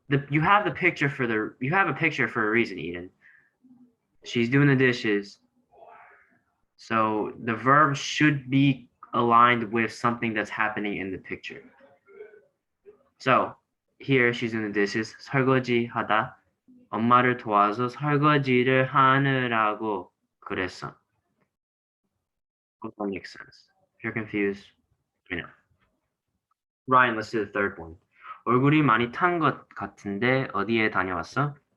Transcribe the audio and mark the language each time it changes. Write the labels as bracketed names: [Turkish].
[English] You have a picture for a reason, Eden. She's doing the dishes. So the verb should be aligned with something that's happening in the picture. So here she's doing the dishes. [Korean] 설거지 하다. 엄마를 도와서 설거지를 하느라고 그랬어. [English] Hope that makes sense. If you're confused, let me know. Ryan, let's do the third one. [Korean] 얼굴이 많이 탄 것 같은데 어디에 다녀왔어?